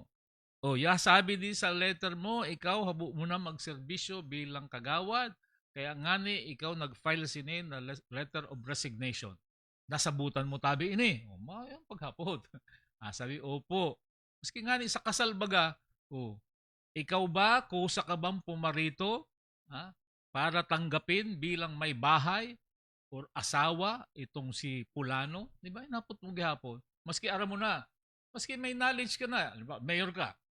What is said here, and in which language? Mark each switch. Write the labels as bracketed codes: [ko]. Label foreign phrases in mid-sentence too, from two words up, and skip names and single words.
[bik] Sabi din sa letter mo, ikaw habo mo na magserbisyo bilang kagawad. Kaya ngani ikaw nag-file sinin na [en] letter of resignation. [bik] Nasabutan mo tabi ini. Mayang paghapot. Sabi, opo. Maski ngani sa kasal baga, [tl] ikaw ba, kusa ka bang pumarito para tanggapin bilang may bahay or asawa itong si Pulano? Di ba? [bik] Napot mo gihapon. Maski aram mo na. Maski may knowledge ka na. Diba? Mayor ka.